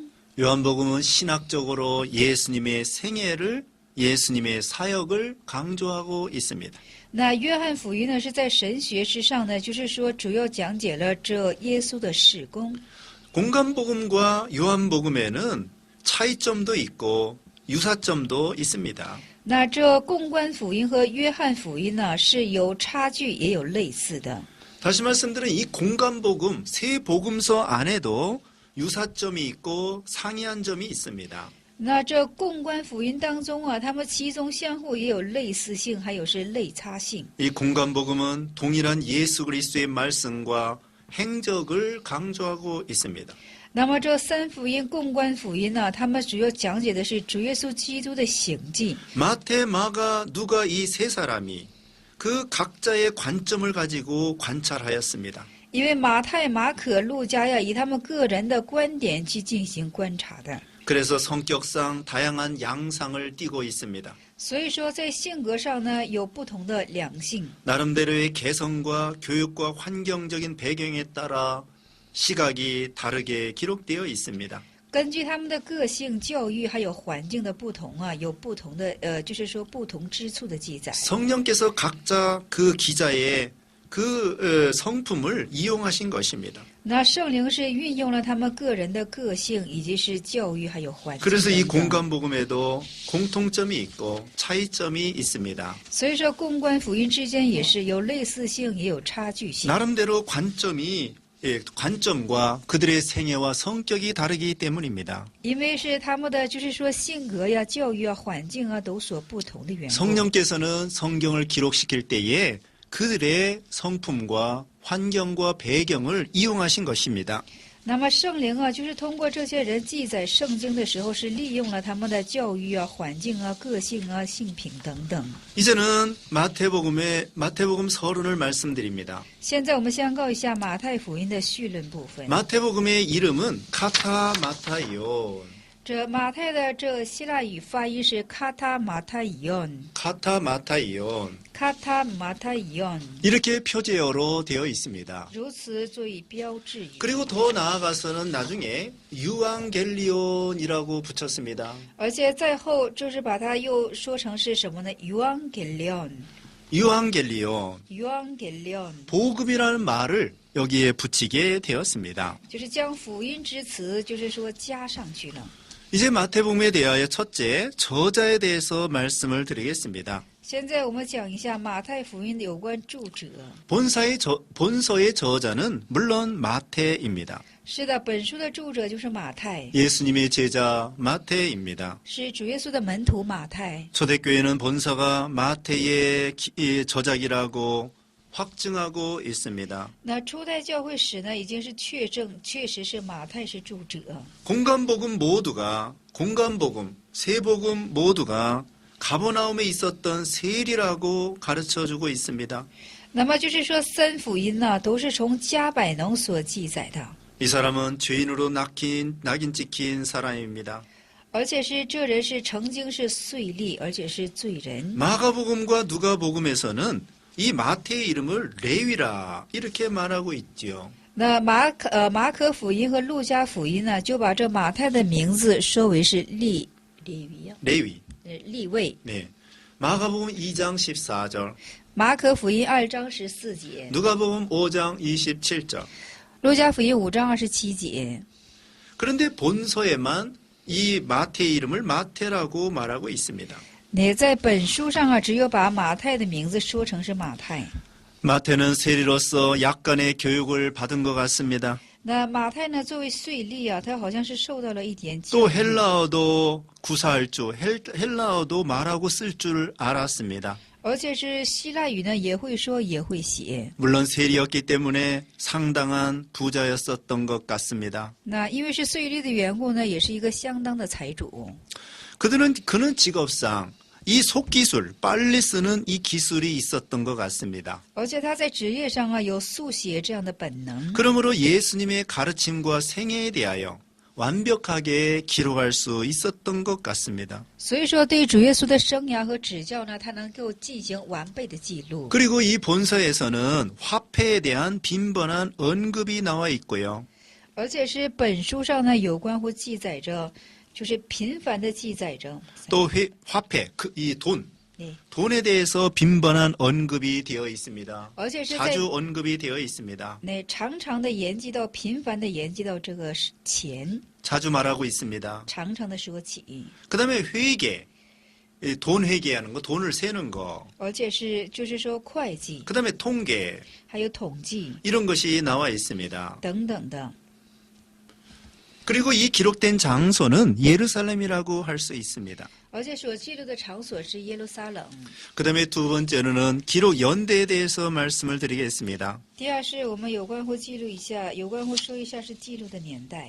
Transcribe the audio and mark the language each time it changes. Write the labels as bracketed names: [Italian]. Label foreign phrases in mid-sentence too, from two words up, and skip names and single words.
[Korean] 요한복음은 신학적으로 예수님의 생애를 예수님의 사역을 강조하고 있습니다. [Chinese] 那约翰福音呢，是在神学之上呢，就是说主要讲解了这耶稣的事工。 [Korean] 공간복음과 요한복음에는 차이점도 있고 유사점도 있습니다. [Chinese] 那这共观福音和约翰福音呢，是有差距也有类似的。 [Korean] 다시 말씀드린 이 공간복음 세 복음서 안에도 유사점이 있고 상이한 점이 있습니다. [Chinese] 那这共观福音当中啊，它们其中相互也有类似性，还有是类差性。 [Korean] 이 공간복음은 동일한 예수 그리스도의 말씀과 행적을 강조하고 있습니다. [Chinese] 那么这三福音、共观福音呢，它们主要讲解的是主耶稣基督的行迹。 [Korean] 마태, 마가, 누가 이 세 사람이 그 각자의 관점을 가지고 관찰하였습니다. [Chinese] 因为马太、马可、路加呀，以他们个人的观点去进行观察的， [Korean] 그래서 성격상 다양한 양상을 띠고 있습니다. [Chinese] 所以说在性格上呢，有不同的两性。 [Korean] 나름대로의 개성과 교육과 환경적인 배경에 따라 시각이 다르게 기록되어 있습니다. [Chinese] 根据他们的个性、教育还有环境的不同啊，有不同的就是说不同之处的记载。 [Korean] 성령께서 각자 그 기자의 그 성품을 이용하신 것입니다. [Chinese] 那圣灵是运用了他们个人的个性，以及是教育还有环境 [Korean] 그래서 이 [Chinese] 等等。 [Korean] 공간복음에도 공통점이 있고 차이점이 있습니다. [Chinese] 所以说共观福音之间也是有类似性，也有差距性。 [Korean] 나름대로 관점과 그들의 생애와 성격이 다르기 때문입니다. [Chinese] 因为是他们的就是说性格呀、教育啊、环境啊都所不同的缘故。 [Korean] 성령께서는 성경을 기록시킬 때에 그들의 성품과 환경과 배경을 이용하신 것입니다. [Chinese] 那么圣灵啊，就是通过这些人记载圣经的时候，是利用了他们的教育啊、环境啊、个性啊、性品等等。 [Korean] 이제는 마태복음 서론을 말씀드립니다. [Chinese] 现在我们先告一下马太福音的绪论部分。 [Korean] 마태복음의 이름은 카타마타이온. [Chinese] 这马太的这希腊语发音是卡塔马太伊恩， [Korean] 카타마타이온. [Chinese] 卡塔马太伊恩， [Korean] 이렇게 표제어로 되어 있습니다. [Chinese] 如此作为标志语。 [Korean] 그리고 더 나아가서는 나중에 유앙겔리온이라고 붙였습니다. [Chinese] 而且在后就是把它又说成是什么呢 ？Evangelion， [Korean] 유앙겔리온. [Chinese] Evangelion， [Korean] 복음이라는 말을 여기에 붙이게 되었습니다. [Chinese] 就是将福音之词，就是说加上去了。 [Korean] 이제 마태복음에 대하여 첫째 저자에 대해서 말씀을 드리겠습니다. [Chinese] 现在我们讲一下马太福音的有关著者。 [Korean] 본서의 저자는 물론 마태입니다. [Chinese] 是的，本书的著者就是马太， [Korean] 예수님의 제자 마태입니다. [Chinese] 是主耶稣的门徒马太。 [Korean] 초대교회는 본서가 마태의 저작이라고 확증하고 있습니다. [Chinese] 那初代教会史呢，已经是确证，确实是马太是著者。 [Korean] 공간복음 세복음 모두가 가버나움에 있었던 세리라고 가르쳐주고 있습니다. [Chinese] 那么就是说，三福音呢，都是从加百农所记载的， [Korean] 이 사람은 죄인으로 낙인 찍힌 사람입니다. [Chinese] 而且是这人是曾经是税吏，而且是罪人。 [Korean] 마가복음과 누가복음에서는 이 마태의 이름을 레위라 이렇게 말하고 있지요. [Chinese] 那马可福音和路加福音呢，就把这马太的名字说为是利位。 [Korean] 네. 마가복음 2장 14절, [Chinese] 马可福音2章14节， [Korean] 누가복음 5장 27절. [Chinese] 路加福音5章27节。 [Korean] 그런데 본서에만 이 마태의 이름을 마태라고 말하고 있습니다. [Chinese] 你在本书上啊，只有把马太的名字说成是马太。 [Korean] 마태는 세리로서 약간의 교육을 받은 것 같습니다. [Chinese] 那马太呢，作为税吏啊，他好像是受到了一点教 [Korean] 또 [Chinese] 育， [Korean] 헬라어도 구사할 줄, 헬라어도 말하고 쓸 줄 알았습니다. [Chinese] 而且是希腊语呢，也会说也会写。 [Korean] 물론 세리였기 때문에 상당한 부자였었던 것 같습니다. [Chinese] 那因为是税吏的缘故呢，也是一个相当的财主。 [Korean] 그는 직업상 이 속기술, 빨리 쓰는 이 기술이 있었던 것 같습니다. [Chinese] 而且他在职业上啊有速写这样的本能， [Korean] 그러므로 예수님의 가르침과 생애에 대하여 완벽하게 기록할 수 있었던 것 같습니다. [Chinese] 所以说对主耶稣的生涯和指教呢，他能够进行完备的记录。 [Korean] 그리고 이 본서에서는 화폐에 대한 빈번한 언급이 나와 있고요. [Chinese] 而且是本书上呢有关乎记载着，就是频繁的记载着。 [Korean] 또 화폐, 이 돈, 네. 돈에 대해서 빈번한 언급이 되어 있습니다. [Chinese] 而且是在 [Korean] 자주 언급이 되어 있습니다. [Chinese] 常常的研究到，频繁的研究到这个钱， [Korean] 자주 말하고 있습니다. [Chinese] 常常的说起， [Korean] 그 다음에 회계, 돈 회계하는 거, 돈을 세는 거. [Chinese] 而且是就是说会计， [Korean] 그 다음에 통계, [Chinese] 还有统计 [Korean] 이런 것이 나와 있습니다. [Chinese] 等等的。 [Korean] 그리고 이 기록된 장소는 예루살렘이라고 할 수 있습니다. [Chinese] 而且所记录的场所是耶路撒冷。 [Korean] 그 다음에 두 번째로는 기록 연대에 대해서 말씀을 드리겠습니다. [Chinese] 第二是我们有关乎记录一下，有关乎说一下是记录的年代。